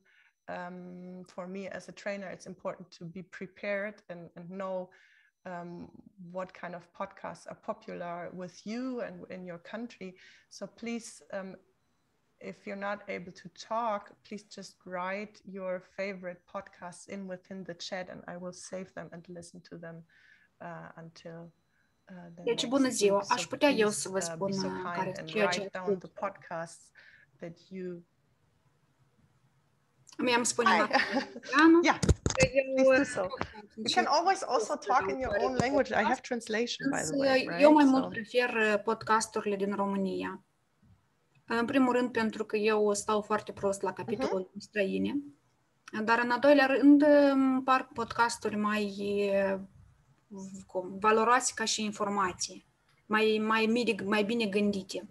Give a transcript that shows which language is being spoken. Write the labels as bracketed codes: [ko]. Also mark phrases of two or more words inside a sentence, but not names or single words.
[en] For me as a trainer, it's important to be prepared and know what kind of podcasts are popular with you and in your country. So please, if you're not able to talk, please just write your favorite podcasts within the chat and I will save them and listen to them until the [ro] Deci, [en] next [ro] bună ziua! [en] week. [ro] Aș putea eu să vă spun care [en] and [ro] ceea ce [en] write down the podcasts that you... [ro] Mi-am spune [en] Yeah, please do so. You can always also talk in your own language. I have translation, by the way, right? [ro] Eu mai mult prefer podcasturile din România. În primul rând pentru că eu stau foarte prost la capitolul străine, dar în al doilea rând îmi par podcasturi mai valoroase ca și informație, mai bine gândite.